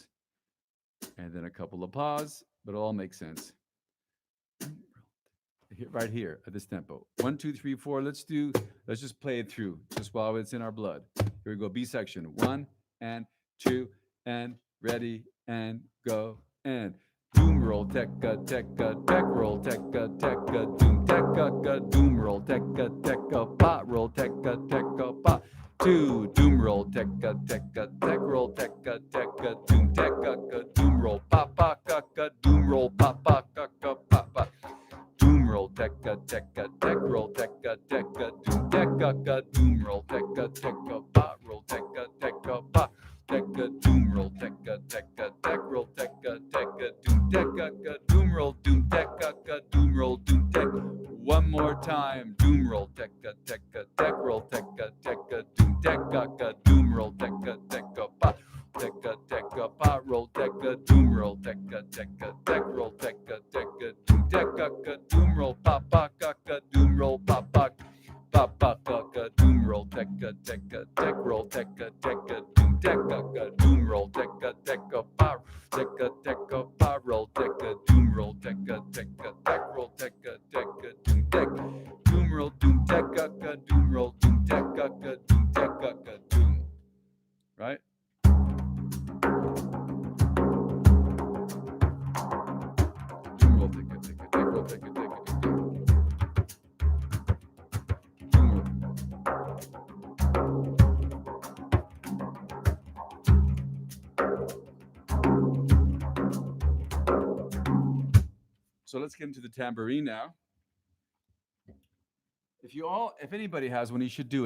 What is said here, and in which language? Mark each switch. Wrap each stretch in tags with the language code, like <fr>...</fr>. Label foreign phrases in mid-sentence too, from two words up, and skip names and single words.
<en>And then a couple of pause, but it all makes sense. Right here at this tempo. 1, 2, 3, 4. Let's just play it through just while it's in our blood. Here we go. B section. 1 and 2 and ready and go and doom roll teka teka tek roll teka teka doom teka ka doom roll teka teka pot roll teka teka pot. 2 doom roll teka teka tek roll teka teka doom teka ka doom roll papa ka doom roll papa ka papa. Doom roll teka teka tek roll teka teka doom teka ka doom roll teka teka pot roll teka teka pot teka doom roll teka teka tek roll teka teka doom teka ka doom roll doom teka ka doom roll doom teka. One more time. Doom roll teka teka tek roll teka teka doom teka ka doom roll teka teka pot teka teka pot roll teka doom roll teka teka tek roll teka teka doom teka ka doom roll papa ka doom roll papa papa ka doom roll teka teka tek roll teka teka doom teka ka doom roll teka teka pot teka teka pot roll teka doom roll teka teka tek roll teka teka doom teka doom roll doom teka ka doom roll doom teka ka doom teka ka doom. Right? Doom roll teka teka tek roll teka teka doom roll. So let's get into the tambourine now. If anybody has one, you should do it.</en>